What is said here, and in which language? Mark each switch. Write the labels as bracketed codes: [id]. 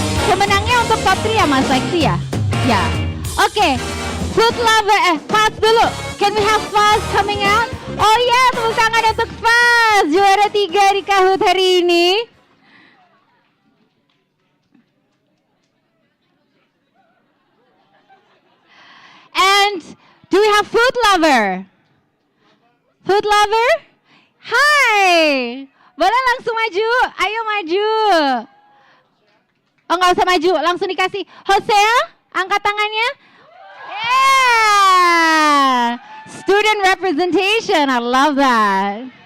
[id] Pemenangnya untuk top 3 ya Mas Lexi ya? Ya. Okay. Food Lover, Fast dulu. [en] Can we have Fast coming out? [id] Oh ya, tepuk tangan untuk Fast, juara 3 di Kahoot hari ini. [en] And do we have Food Lover? Food Lover? [id] Hai, boleh langsung maju? Ayo maju. Oh nggak usah maju, langsung dikasih. Hosea, angkat tangannya. [en] Yeah. Student representation, I love that.